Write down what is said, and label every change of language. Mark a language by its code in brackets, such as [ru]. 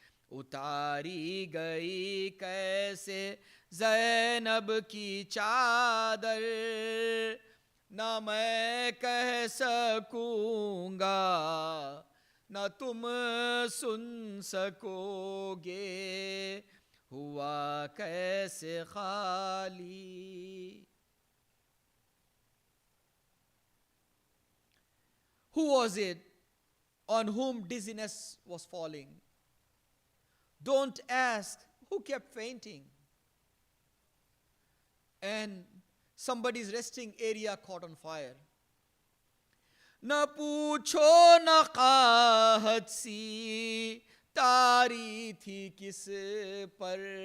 [ur] اتاری گئی کیسے زینب کی چادر، نہ میں کہہ سکوں گا نہ تم سن سکو گے، ہوا کیسے خالی۔ [en] Who was it on whom dizziness was falling? Don't ask who kept fainting. And somebody's resting area caught on fire. [ur] نہ پوچھو نقاہت سی تاری تھی کس پر،